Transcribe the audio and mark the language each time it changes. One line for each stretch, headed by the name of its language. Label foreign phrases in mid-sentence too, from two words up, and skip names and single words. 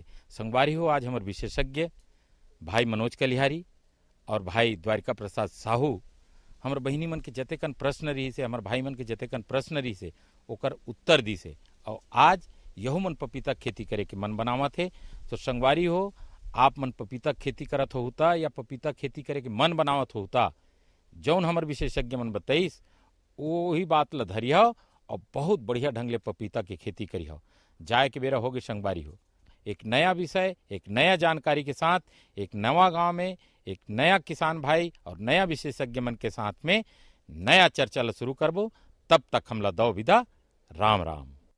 Chhattisgarhi: संगवारी हो, आज हमारे विशेषज्ञ भाई मनोज कलिहारी और भाई द्वारिका प्रसाद साहू हमारे बहिनी मन के जतेकन प्रश्न रही से, हमारे भाई मन के जतेकन प्रश्न रही से ओकर उत्तर दी से, और आज यहू मन पपीता खेती करे के मन बनावा थे। तो संगवारी हो, आप मन पपीता खेती करत होता या पपीता खेती करे के मन बनावत होता, जौन हमारे विशेषज्ञ मन बताइस वही बात ल धरिया और बहुत बढ़िया ढंग ले पपीता के खेती करिया। जाए के बेरा होगे संगवारी हो, एक नया विषय, एक नया जानकारी के साथ, एक नवा गांव में एक नया किसान भाई और नया विशेषज्ञ मन के साथ में नया चर्चा ला शुरू करबो। तब तक हमला दो विदा, राम राम।